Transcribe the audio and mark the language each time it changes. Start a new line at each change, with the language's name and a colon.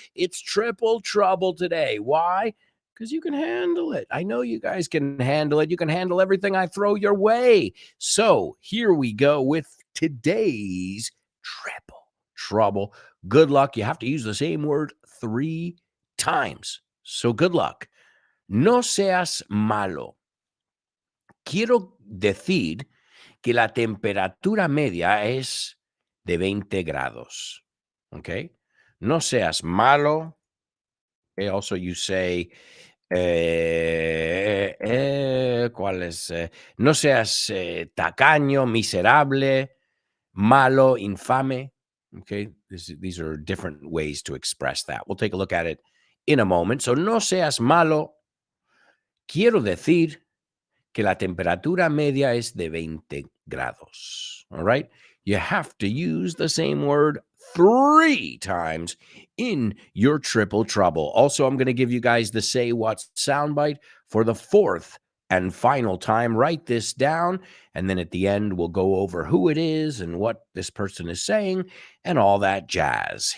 English: It's triple trouble today. Why? Because you can handle it. I know you guys can handle it. You can handle everything I throw your way. So here we go with today's triple trouble. Good luck. You have to use the same word 3 times. So good luck.
Spanish: No seas malo. Quiero decir que la temperatura media es de 20 grados.
English: Okay?
Spanish: No seas malo.
English: Also, you say,
Spanish: ¿cuál es? No seas tacaño, miserable, malo, infame.
English: Okay? These are different ways to express that. We'll take a look at it in a moment. So,
Spanish: no seas malo. Quiero decir que la temperatura media es de 20 grados.
English: All right? You have to use the same word 3 times in your triple trouble. Also, I'm going to give you guys the Say What soundbite for the 4th and final time. Write this down, and then at the end, we'll go over who it is and what this person is saying and all that jazz.